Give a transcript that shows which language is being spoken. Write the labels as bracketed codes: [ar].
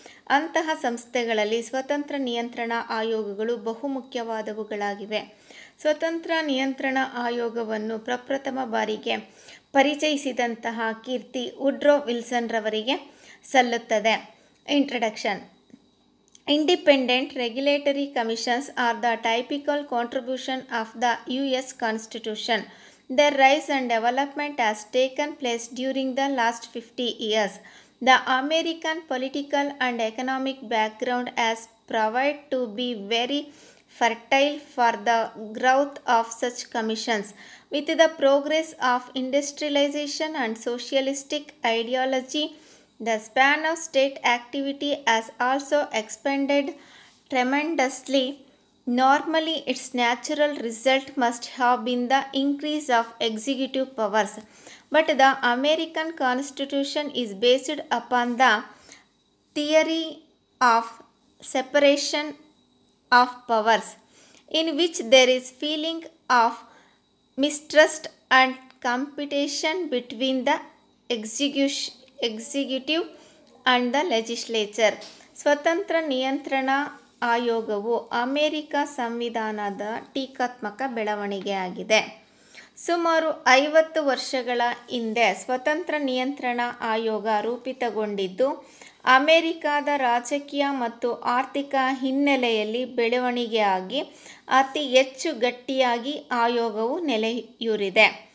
[kn] ಅಂತಹ ಸಂಸ್ಥೆಗಳಲ್ಲಿ ಸ್ವತಂತ್ರ ನಿಯಂತ್ರಣ ಆಯೋಗಗಳು ಬಹುಮುಖ್ಯವಾದವುಗಳಾಗಿವೆ. ಸ್ವತಂತ್ರ ನಿಯಂತ್ರಣ ಆಯೋಗವನ್ನು ಪ್ರಪ್ರಥಮ ಬಾರಿಗೆ ಪರಿಚಯಿಸಿದಂತಹ ಕೀರ್ತಿ ವುಡ್ರೋ ವಿಲ್ಸನ್ ರವರಿಗೆ ಸಲ್ಲುತ್ತದೆ. [en] Introduction. Independent regulatory commissions are the typical contribution of the US Constitution. Their rise and development has taken place during the last 50 years. The American political and economic background has proved to be very fertile for the growth of such commissions. With the progress of industrialization and socialistic ideology, the span of state activity has also expanded tremendously. Normally, its natural result must have been the increase of executive powers, but the American Constitution is based upon the theory of separation of powers, in which there is feeling of mistrust and competition between the executive and the legislature. [kn] ಸ್ವತಂತ್ರ ನಿಯಂತ್ರಣ ಆಯೋಗವು America ಸಂವಿಧಾನದ ಟೀಕಾತ್ಮಕ ಬೆಳವಣಿಗೆಯಾಗಿದೆ. ಸುಮಾರು 50 ವರ್ಷಗಳ ಹಿಂದೆ ಸ್ವತಂತ್ರ ನಿಯಂತ್ರಣ ಆಯೋಗ ರೂಪಿತಗೊಂಡಿದ್ದು, ಅಮೆರಿಕದ ರಾಜಕೀಯ ಮತ್ತು ಆರ್ಥಿಕ ಹಿನ್ನೆಲೆಯಲ್ಲಿ ಬೆಳವಣಿಗೆಯಾಗಿ ಅತಿ ಹೆಚ್ಚು ಗಟ್ಟಿಯಾಗಿ ಆಯೋಗವು ನೆಲೆಯೂರಿದೆ.